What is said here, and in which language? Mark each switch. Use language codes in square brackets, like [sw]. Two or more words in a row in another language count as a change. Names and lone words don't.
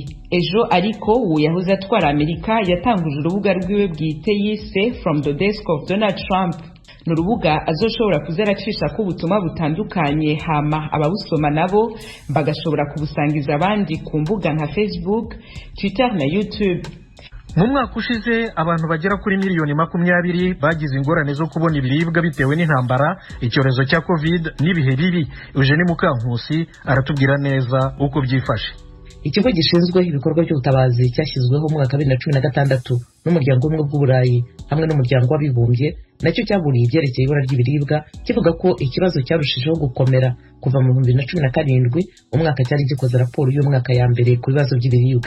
[rn] Ejo ariko uwo yahoze atwara Amerika yatanguje urubuga rwiwe bwite yise From the Desk of Donald Trump. Nurubuga azoshobora kuzaracisha ko ubutumwa butandukanye, hama ababusoma nabo bagashobora kubusangiza abandi ku mbuga nka Facebook, Twitter na YouTube. [rw] Mu mwaka ushize abantu bagera kuri miliyoni 20 bagize ingorane zo kubona ibiribwa bitewe n'intambara, icyorezo cya Covid n'ibihe bibi. Eugene Mukankusi aratubwira neza uko byifashe. Ikigo gishinzwe ibikorwa by'ubutabazi cyashyizweho mu mwaka 2016 n'umuryango umwe bw'Uburayi hamwe n'umuryango w'abibumbye, nacyo cyaburiye ibyerekeye ibura ry'ibiribwa kivuga ko ikibazo cyarushijeho gukomera kuva mu 2017 umwaka cyari gikoze raporo y'umwaka ya mbere ku bibazo by'ibiribwa.